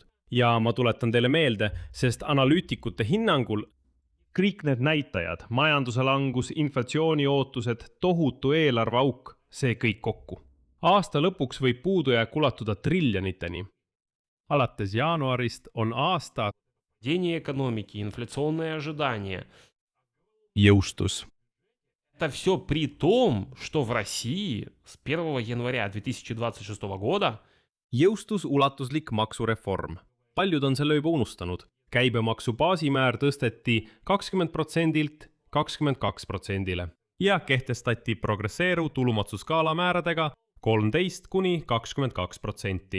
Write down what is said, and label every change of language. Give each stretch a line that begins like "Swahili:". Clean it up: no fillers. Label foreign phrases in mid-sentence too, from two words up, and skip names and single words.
Estonian: Ja ma tuletan teile meelde, sest analüütikute hinnangul kõik need näitajad, majanduse langus, inflatsiooni ootused, tohutu eelarveauk, see kõik kokku. Aasta lõpuks võib puudujääk ulatuda triljoniteni. Alates jaanuarist on aasta
Russian: Падение экономики, инфляционные ожидания.
Estonian: Jõustus.
Russian: Это все при том, что в России с 1 января 2026 года
Estonian: Jõustus ulatuslik maksureform. Paljud on selle juba unustanud. Käibemaksu baasimäär tõsteti 20%-lt 22%-le ja kehtestati progresseeruv tulumaksuskaala määradega 13 kuni 22%.